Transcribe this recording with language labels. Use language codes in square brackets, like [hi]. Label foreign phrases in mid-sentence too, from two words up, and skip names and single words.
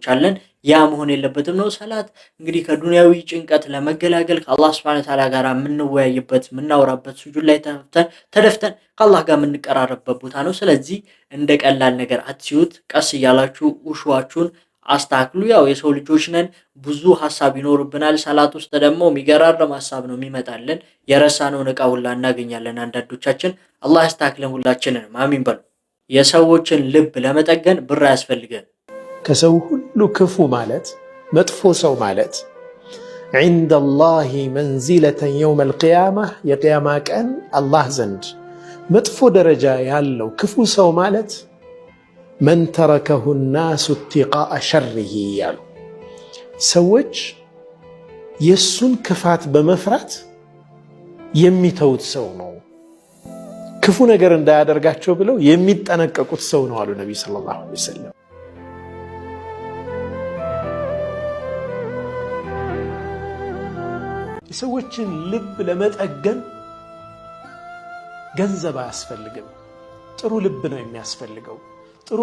[am] አለን። ያ መሆን የለበትም ነው። ሰላት እንግዲህ ከዱንያዊ ጭንቀት ለመገላገል ከአላህ [ar] سبحانه وتعالى [am] ጋር የምንወያይበት የምናወራበት ሱጁድ ላይ ተደፍተን ከአላህ ጋር የምንቀራረብበት ቦታ ነው። ስለዚህ እንደ ቀላል ነገር አትዩት። ቀስ እያላችሁ ውሹዋችሁን አስተካክሉ። ያው የሰው ልጆች ነን፣ ብዙ ሀሳብ ይኖርብናል። ሰላት ውስጥ ደግሞ የሚገራረም ሀሳብ ነው የሚመጣልን። የረሳነውን ዕቃ ሁላ እናገኛለን አንዳንዶቻችን። አላህ ያስተካክለን ሁላችንን። አሚን በሉ። የሰዎችን ልብ ለመጠገን ብር አያስፈልገን። ከሰው ሁሉ ክፉ ማለት መጥፎ ሰው ማለት [ar] عند الله منزلة يوم [am] القيامة የቂያማ ቀን አላህ ዘንድ መጥፎ ደረጃ ያለው ክፉ ሰው ማለት [ar] من تركه الناس اتقاء شره [am] ያሉ ሰዎች የሱን ክፋት በመፍራት የሚተውት ሰው ነው። ክፉ ነገር እንዳያደርጋቸው ብለው የሚጠነቀቁት ሰው ነው አሉ ነብይ [ar] صلى الله عليه وسلم። [am] የሰዎችን ልብ ለመጠገን ገንዘብ አያስፈልግም። ጥሩ ልብ ነው የሚያስፈልገው። ጥሩ